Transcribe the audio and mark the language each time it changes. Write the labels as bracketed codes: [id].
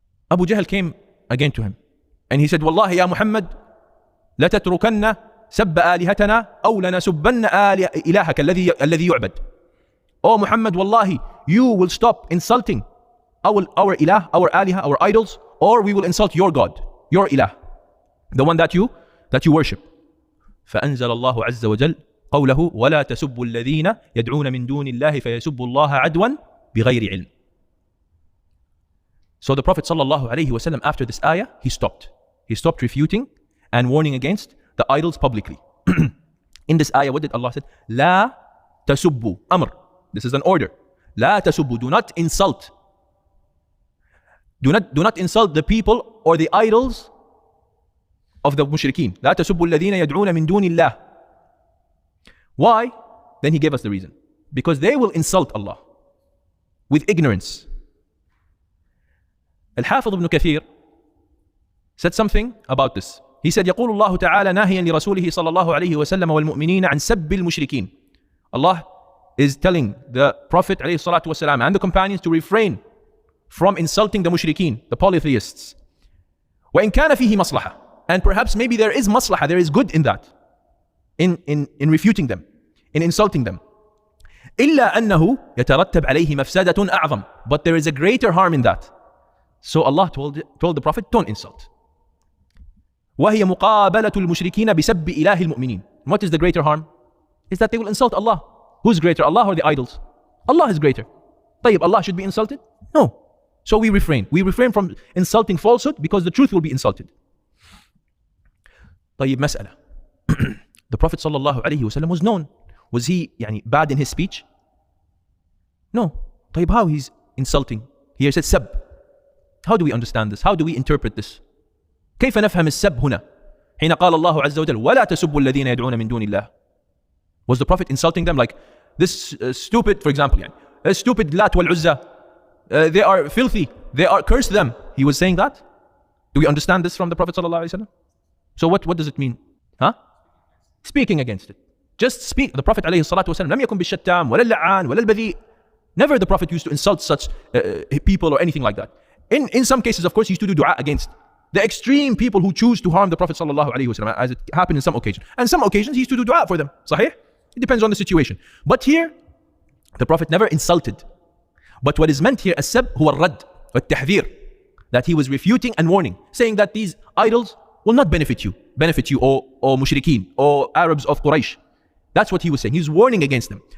[en] Abu Jahl came again to him and he said, Wallahi ya Muhammad, [ar] لتتركن سب آلهتنا أو لنسبن إلهك الذي يعبد. [en] Oh Muhammad, wallahi, you will stop insulting our ilah, our aliha, our idols, or we will insult your God, your ilah, the one that you worship. [ar] فأنزل الله عز وجل قوله ولا تسبوا الذين يدعون من دون الله فيسبوا الله عدوا بغير علم. [en] So the Prophet sallallahu alaihi wasallam, after this ayah, he stopped refuting and warning against the idols publicly. In this ayah, what did Allah say? [ar] لا تسبوا, amr. [en] This is an order. [ar] لا تسبوا, [en] do not insult. Do not insult the people or the idols of the mushrikeen. [ar] لا تسبوا الذين يدعون من دون الله. [en] Why? Then he gave us the reason. Because they will insult Allah with ignorance. Al-Hafidh ibn Katheer said something about this. He said, [ar] يقول الله تعالى ناهيا لرسوله صلى الله عليه وسلم والمؤمنين عن سب المشركين. [en] Allah is telling the Prophet [ar] عليه الصلاة والسلام [en] and the companions to refrain from insulting the mushrikeen, the polytheists. [ar] وإن كان فيه مصلحة. [en] And perhaps maybe there is maslahah, there is good in that, in refuting them, in insulting them. [ar] إلا أنه يترتب عليه مفسدة أعظم. [en] But there is a greater harm in that. So Allah told the Prophet, don't insult. [ar] وهي مقابلة المشركين بسب إله المؤمنين. [en] What is the greater harm? Is that they will insult Allah. Who's greater, Allah or the idols? Allah is greater. طيب, Allah should be insulted? No. So we refrain. We refrain from insulting falsehood because the truth will be insulted. [ar] طيب, مسألة. [en] The Prophet sallallahu alaihi wasallam was known. Was he bad in his speech? No. طيب, how he's insulting? Here it says sab. How do we understand this? How do we interpret this? [ar] كيف نفهم السب هنا؟ حين قال الله عز وجل ولا تسبوا الذين يدعون من دون الله. [en] Was the Prophet insulting them like this stupid, for example, stupid Lat wal Uzza, they are filthy, they are, curse them. He was saying that? Do we understand this from the Prophet sallallahu alaihi wasallam? So what does it mean? Huh? Speaking against it. Just speak. The Prophet [ar] عليه الصلاة والسلام لم يكن بالشتام ولا اللعان ولا البذيء. [en] Never the Prophet used to insult such people or anything like that. In some cases, of course, he used to do dua against the extreme people who choose to harm the Prophet sallallahu alaihi wasallam, as it happened in some occasions. And some occasions he used to do dua for them. Sahih? It depends on the situation. But here, the Prophet never insulted. But what is meant here, as-sab huwa ar-radd, wat-tahdhir, that he was refuting and warning, saying that these idols will not benefit you, or mushrikeen, or Arabs of Quraysh. That's what he was saying. He was warning against them.